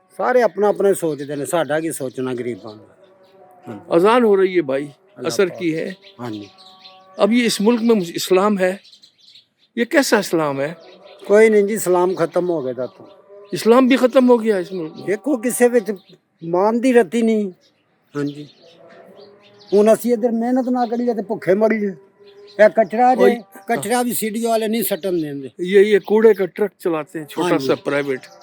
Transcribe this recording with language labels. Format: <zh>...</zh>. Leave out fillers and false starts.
<ur>سارے اپنا اپنے سوچتے ہیں.</ur> <pa>ساڈا کی سوچنا غریباں.</pa> <ur>اذان ہو رہی ہے بھائی اثر کی ہے. ہاں جی اب یہ اس ملک میں اسلام ہے یہ کیسا اسلام ہے؟ کوئی نہیں جی اسلام ختم ہو گیا تو اسلام بھی ختم ہو گیا اس ملک میں.</ur> <pa>دیکھو کسے وچ مان دی رتی نہیں. ہاں جی ہن اسی ادھر محنت نہ کریے تے بھکھے مریے. اے کچرا بھی سیڈی والے نہیں سٹن دیندے.</pa> <ur>یہ کوڑے کا ٹرک چلاتے ہیں چھوٹا سا پرائیویٹ.</ur>